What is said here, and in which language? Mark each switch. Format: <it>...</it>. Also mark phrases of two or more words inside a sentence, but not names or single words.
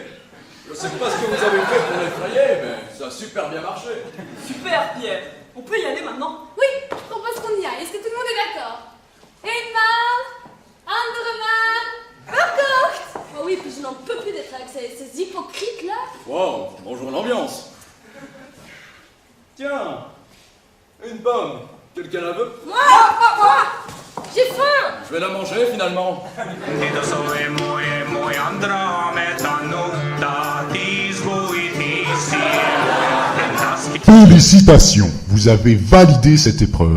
<fr>Je sais pas ce que vous avez fait pour l'effrayer, mais ça a super bien marché. Super, Pierre. On peut y aller maintenant? Oui, je propose qu'on y aille. Est-ce que tout le monde est d'accord?</fr> <nl>Eenmaal, andermaal, verkocht.</nl> <fr>Oh oui, puis je n'en peux plus d'être avec ces hypocrites-là. Wow, bonjour l'ambiance. Tiens, une pomme. Quelqu'un la veut? Moi. J'ai faim. Je vais la manger finalement. Félicitations, vous avez validé cette épreuve.</fr>